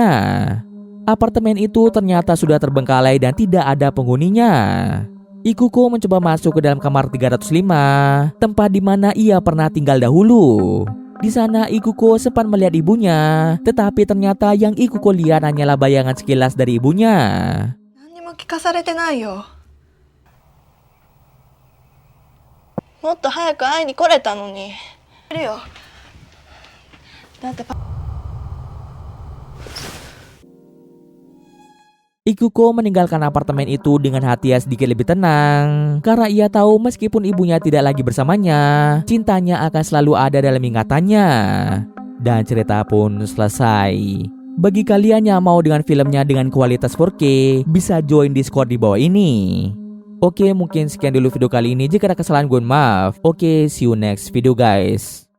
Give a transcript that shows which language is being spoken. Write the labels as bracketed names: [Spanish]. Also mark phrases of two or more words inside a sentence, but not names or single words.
[Indonesian] Apartemen itu ternyata sudah terbengkalai dan tidak ada penghuninya. Ikuko mencoba masuk ke dalam kamar 305, tempat di mana ia pernah tinggal dahulu. Di sana Ikuko sempat melihat ibunya, tetapi ternyata yang Ikuko lihat hanyalah bayangan sekilas dari ibunya. [Japanese] 聞かされてないよ。もっと早く会いに来れたのに。いるよ。だってパ [Indonesian] Ikuko meninggalkan apartemen itu dengan hati yang sedikit lebih tenang karena ia tahu meskipun ibunya tidak lagi bersamanya, cintanya akan selalu ada dalam ingatannya. Dan cerita pun selesai. Bagi kalian yang mau dengan filmnya dengan kualitas 4K, bisa join Discord di bawah ini. Oke, mungkin sekian dulu video kali ini. Jika ada kesalahan, gue maaf. Oke, [English] see you next video guys.